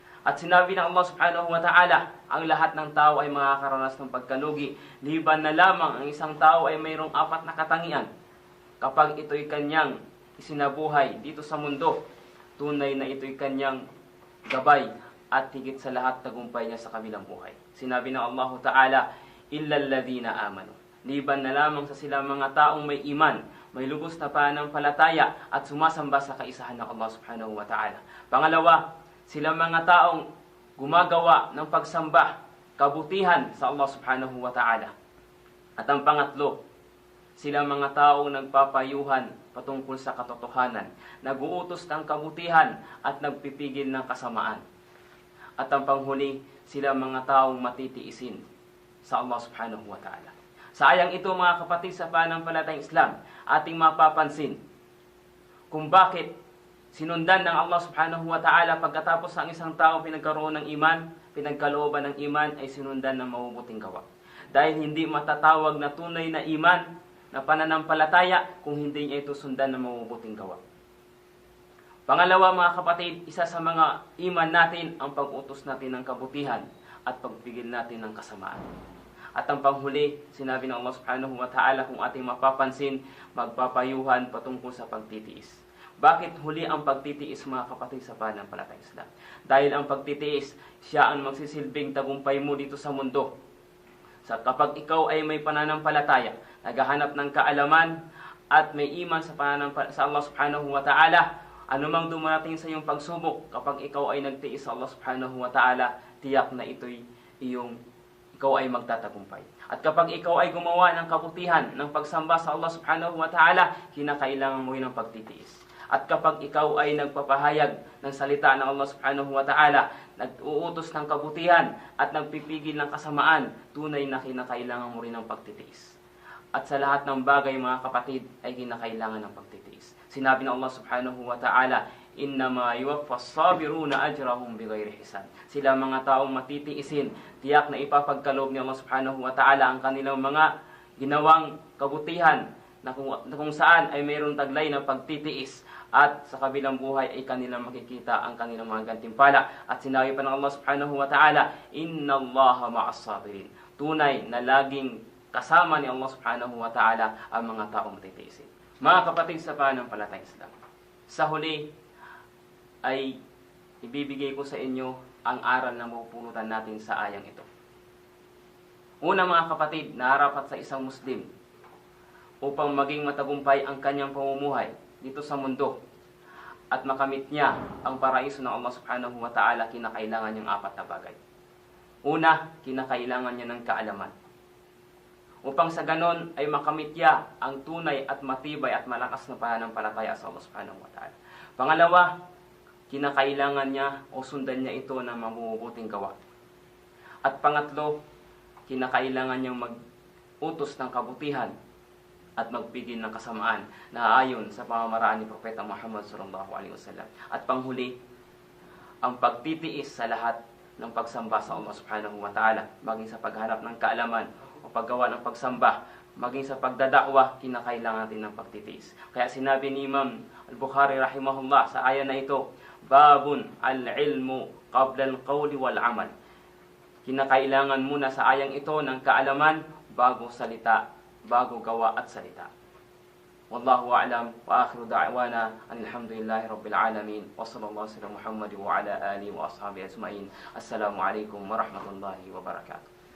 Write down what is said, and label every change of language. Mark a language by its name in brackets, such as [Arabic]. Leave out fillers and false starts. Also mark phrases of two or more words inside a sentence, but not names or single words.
[Filipino] At sinabi ng Allah [Arabic] سبحانه وتعالى, [Filipino] ang lahat ng tao ay makakaranas ng pagkalugi, liban na lamang ang isang tao ay mayroong 4 na katangian. Kapag ito'y kanyang isinabuhay dito sa mundo, tunay na ito'y kanyang gabay at higit sa lahat tagumpay niya sa kabilang buhay. Sinabi ng Allah [Arabic] تعالى إلا الذين آمنوا. [Filipino] Liban na lamang sa sila mga taong may iman, may lubos na pananampalataya at sumasamba sa kaisahan ng Allah [Arabic] سبحانه وتعالى. [Filipino] Pangalawa, sila mga taong gumagawa ng pagsamba, kabutihan sa Allah [Arabic] سبحانه وتعالى. [Filipino] At ang pangatlo, sila mga taong nagpapayuhan patungkol sa katotohanan, nag-uutos ng kabutihan at nagpipigil ng kasamaan. At ang panghuli, sila mga taong matitiisin sa Allah [Arabic] سبحانه وتعالى. [Filipino] Sa ayang ito mga kapatid sa pananampalatayang Islam, ating mapapansin kung bakit sinundan ng Allah [Arabic] سبحانه وتعالى [Filipino] pagkatapos ang isang tao pinagkaroon ng iman, pinagkalooban ng iman ay sinundan ng mabubuting gawa. Dahil hindi matatawag na tunay na iman, na pananampalataya kung hindi niya ito sundan ng mabubuting gawa. Pangalawa mga kapatid, isa sa mga iman natin ang pag-utos natin ng kabutihan at pagpigil natin ng kasamaan. At ang panghuli, sinabi ng Allah [Arabic] سبحانه وتعالى [Filipino] kung ating mapapansin, magpapayuhan patungkol sa pagtitiis. Bakit huli ang pagtitiis mga kapatid sa pananampalatayang Islam? Dahil ang pagtitiis, siya ang magsisilbing tagumpay mo dito sa mundo. Kapag ikaw ay may pananampalataya, naghahanap ng kaalaman at may iman sa Allah [Arabic] سبحانه وتعالى, [Filipino] anumang dumarating sa iyong pagsubok, kapag ikaw ay nagtiis sa Allah [Arabic] سبحانه وتعالى, [Filipino] tiyak na ikaw ay magtatagumpay. At kapag ikaw ay gumawa ng kabutihan, ng pagsamba sa Allah [Arabic] سبحانه وتعالى, [Filipino] kinakailangan mo ng pagtitiis. At kapag ikaw ay nagpapahayag ng salita ng Allah [Arabic] سبحانه وتعالى, [Filipino] nag-uutos ng kabutihan at nagpipigil ng kasamaan, tunay na kinakailangan mo rin ng pagtitiis. At sa lahat ng bagay mga kapatid ay kinakailangan ng pagtitiis. Sinabi ng [Arabic] الله سبحانه وتعالى إنما يوفى الصابرون أجرهم بغير حساب. [Filipino] Sila mga taong matitiisin, tiyak na ipapagkaloob ni Allah [Arabic] سبحانه وتعالى [Filipino] ang kanilang mga ginawang kabutihan na kung saan ay mayroong taglay ng pagtitiis. At sa kabilang buhay ay kanilang makikita ang kanilang mga gantimpala. At sinabi pa ng [Arabic] الله سبحانه وتعالى إن الله مع الصابرين. [Filipino] Tunay na laging kasama ni Allah [Arabic] سبحانه وتعالى [Filipino] ang mga taong matitiisin. Mga kapatid sa pananampalatayang Islam, sa huli ay ibibigay ko sa inyo ang aral na mapupulutan natin sa ayang ito. Una mga kapatid, narapat sa isang Muslim upang maging matagumpay ang kanyang pamumuhay dito sa mundo at makamit niya ang paraiso ng Allah [Arabic] سبحانه وتعالى, [Filipino] kinakailangan niyang 4 na bagay. Una, kinakailangan niya ng kaalaman. Upang sa ganon ay makamit niya ang tunay at matibay at malakas na pananampalataya sa Allah [Arabic] سبحانه وتعالى. [Filipino] Pangalawa, kinakailangan niya o sundan niya ito ng mabubuting gawa. At pangatlo, kinakailangan niyang mag-utos ng kabutihan at magpigil ng kasamaan na ayon sa pamamaraan ni Propeta Muhammad [Arabic] صلى الله عليه وسلم. [Filipino] At panghuli, ang pagtitiis sa lahat ng pagsamba sa Allah [Arabic] سبحانه وتعالى, [Filipino] maging sa paghanap ng kaalaman o paggawa ng pagsamba, maging sa pagdadakwa, kinakailangan natin ng pagtitiis. Kaya sinabi ni Imam Al-Bukhari rahimahullah sa aya na ito, [Arabic] باب العلم قبل القول والعمل. [Filipino] Kinakailangan muna sa ayang ito ng kaalaman bago salita, bago gawa at salita. [Arabic] والله أعلم وآخر دعوانا الحمد لله رب العالمين وصلى الله عليه وسلم محمد وعلى آله وأصحابه أجمعين. السلام عليكم ورحمة الله وبركاته.